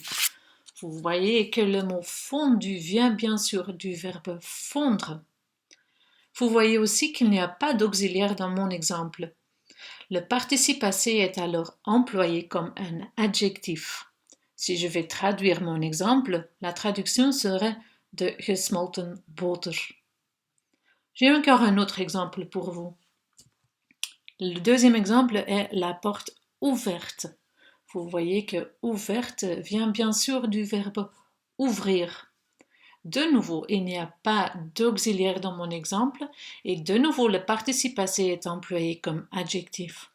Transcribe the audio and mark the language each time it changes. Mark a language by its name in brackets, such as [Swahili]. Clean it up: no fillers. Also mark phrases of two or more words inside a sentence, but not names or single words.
[French] Vous voyez que le mot fondu vient bien sûr du verbe fondre. Vous voyez aussi qu'il n'y a pas d'auxiliaire dans mon exemple. Le participe passé est alors employé comme un adjectif. Si je vais traduire mon exemple, la traduction serait [Dutch] de gesmolten boter. [French] J'ai encore un autre exemple pour vous. Le deuxième exemple est la porte ouverte. Vous voyez que ouverte vient bien sûr du verbe ouvrir. De nouveau, il n'y a pas d'auxiliaire dans mon exemple et de nouveau le participe passé est employé comme adjectif.